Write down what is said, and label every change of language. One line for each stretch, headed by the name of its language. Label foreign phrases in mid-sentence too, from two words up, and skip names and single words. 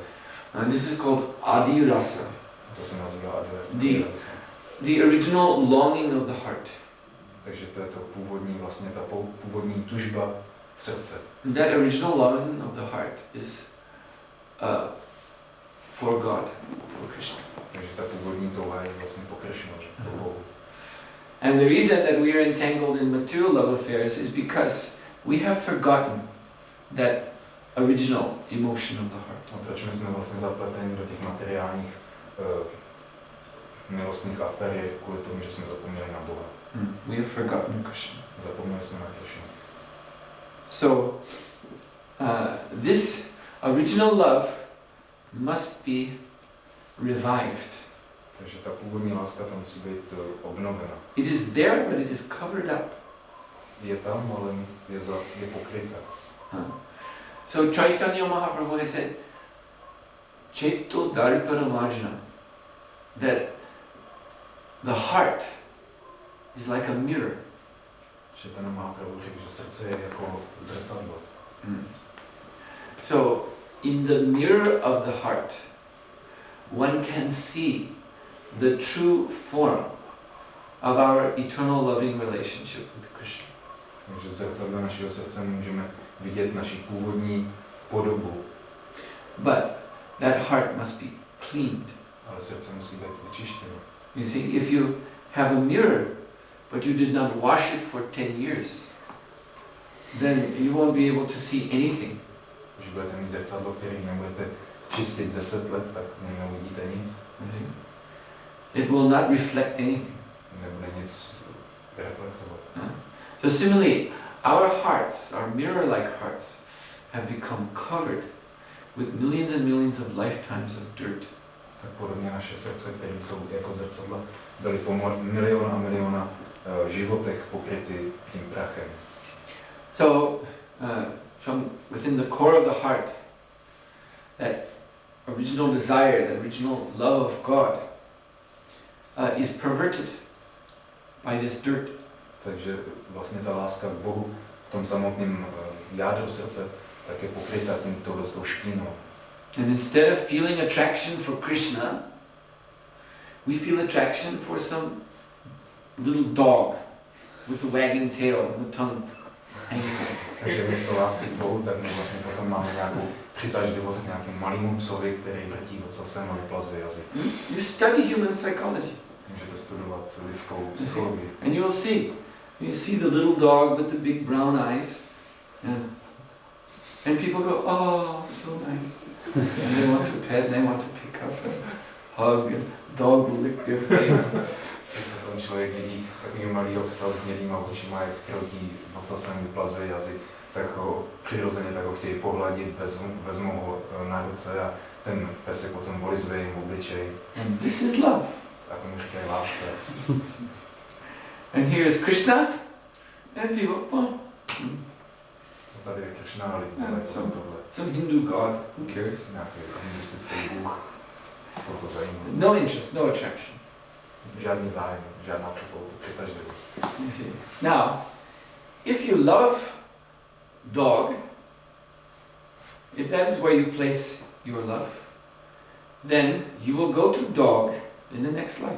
English: And this is called Adi Rasa.
Czech: To se nazývá Adi Rasa.
English: The original longing of the heart.
Czech: Takže to je to původní, vlastně ta původní tužba v srdce.
English: That original longing of the heart is for God, for Krishna.
Czech: Takže ta původní touha je vlastně po Krishnovi, po Bohu.
English: And the reason that we are entangled in material love affairs is because we have forgotten that original emotion of the heart.
Czech: A proč my jsme vlastně zapleteni do těch materiálních milostných afér je kvůli tomu, že jsme zapomněli na Boha.
English: We have forgotten Krishna.
Czech: Zapomněli jsme na Krishna.
English: So, this original love must be revived.
Czech: Takže ta původní láska tam musí být obnovena.
English: It is there, but it is covered up.
Czech: Je tam, ale je pokryta.
English: So Chaitanya Mahaprabhu has said,
Sanskrit: चेतो दर्पण मार्जन,
English: that the heart is like a mirror.
Czech: Chaitanya Mahaprabhu řekl, že srdce je jako zrcadlo.
English: So in the mirror of the heart, one can see the true form of our eternal loving relationship with Krishna.
Czech: Takže v zrcadle našeho srdce můžeme vidět naši původní podobu.
English: But that heart must be cleaned.
Czech: Ale srdce musí být vyčištěno.
English: You see, if you have a mirror, but you did not wash it for 10 years, then you won't be able to see anything.
Czech: Když budete mít zrcadlo, který nebudete čistit 10 let, tak neuvidíte nic.
English: It will not reflect anything.
Czech: Nebude nic reflektovat.
English: So similarly, our hearts, our mirror-like hearts, have become covered with millions and millions of lifetimes of dirt.
Czech: Tak podobně naše srdce, které jsou jako zrcadla, byly po miliona a miliona životech pokryty tím prachem.
English: So, from within the core of the heart, that original desire, that original love of God, is perverted by this dirt.
Czech: Takže vlastně ta láska k Bohu v tom samotném jádru srdce tak je pokryta touto špínou.
English: And instead of feeling attraction for Krishna, we feel attraction for some little dog with a wagging tail and the tongue hanging out.
Czech: Takže místo lásky k Bohu, tak my vlastně potom máme nějakou přitažlivost k nějakému malému psovi, který vrtí ocasem a vyplazuje jazyk.
English: You study human psychology.
Czech: Můžete studovat lidskou psychologii.
English: And you will see. You see the little dog with the big brown eyes. And people go, oh, so nice. And they want to pet, and they want to pick up and hug, and the dog will lick their face.
Czech: Ten člověk vidí takový malý psa s hnědýma očima, jak kroutí ocasem, vyplazuje jazyk, tak ho přirozeně tak ho chtějí pohladit, vezmou ho na ruce a ten pesek potom volizuje jim obličej.
English: And this is love.
Czech: A tomu říkají láska.
English: And here is Krishna, and people, oh,
Czech: Tady je Krishna a lidi dělají tohle.
English: some Hindu god, who cares?
Czech: Nějaký hinduistický bůh. To zajímavé.
English: No interest, no attraction.
Czech: Žádný zájem, žádná přitažlivost.
English: You see. Now, if you love dog, if that is where you place your love, then you will go to dog in the next life.